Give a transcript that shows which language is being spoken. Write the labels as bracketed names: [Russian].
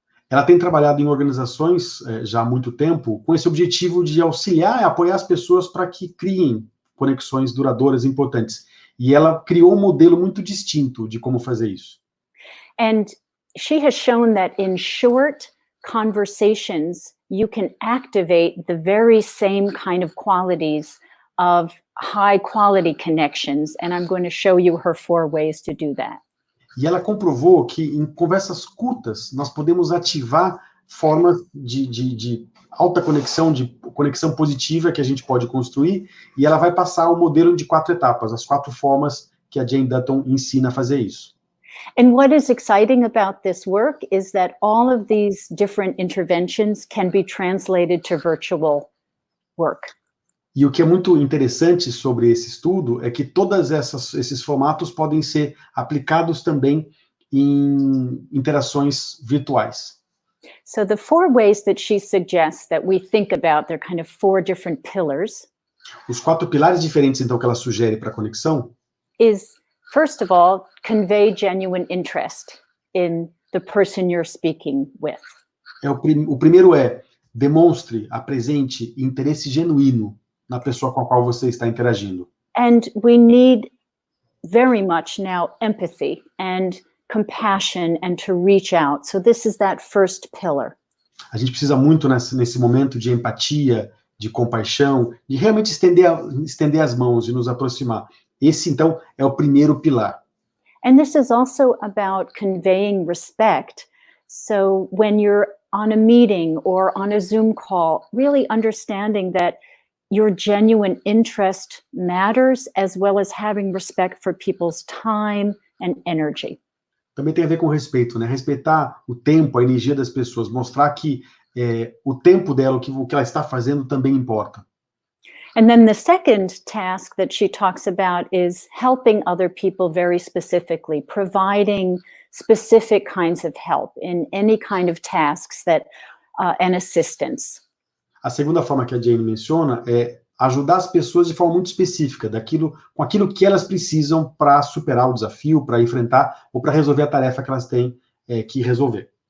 [Portuguese] Ela tem trabalhado em organizações já há muito tempo com esse objetivo de auxiliar e apoiar as pessoas para que criem conexões duradouras e importantes. E ela criou um modelo muito distinto de como fazer isso. [English] And she has shown that in short conversations, you can activate the very same kind of qualities of high quality connections, and I'm going to show you her 4 ways to do that. [Portuguese] E ela comprovou que em conversas curtas nós podemos ativar formas de alta conexão, de conexão positiva que a gente pode construir, e ela vai passar o modelo de 4 etapas, as 4 formas que a Jane Dutton ensina a fazer isso. [English] And what is exciting about this work is that all of these different interventions can be translated to virtual work. [Portuguese] E o que é muito interessante sobre esse estudo é que todos esses formatos podem ser aplicados também em interações virtuais. [English] So the 4 ways that she suggests that we think about, they're kind of 4 different pillars. [Portuguese] Os 4 pilares diferentes, então, que ela sugere para a conexão [English] is, first of all, convey genuine interest in the person you're speaking with. [Portuguese] O primeiro é, demonstre, apresente interesse genuíno na pessoa com a qual você está interagindo. [English] And we need very much now empathy and compassion and to reach out. So this is that first pillar. [Portuguese] A gente precisa muito nesse momento de empatia, de compaixão, de realmente estender as mãos e nos aproximar. Esse, então, é o primeiro pilar. [English] And this is also about conveying respect. So when you're on a meeting or on a Zoom call, really understanding that your genuine interest matters, as well as having respect for people's time and energy. [Portuguese] Também tem a ver com respeito, né? Respeitar o tempo, a energia das pessoas, mostrar que o tempo dela, o que ela está fazendo também importa. [English] And then the second task that she talks about is helping other people very specifically, providing specific kinds of help in any kind of tasks that and assistance. [Portuguese] A segunda forma que a Jane menciona é ajudar as pessoas de forma muito específica, com aquilo que elas precisam para superar o desafio, para enfrentar ou para resolver a tarefa que elas têm que resolver.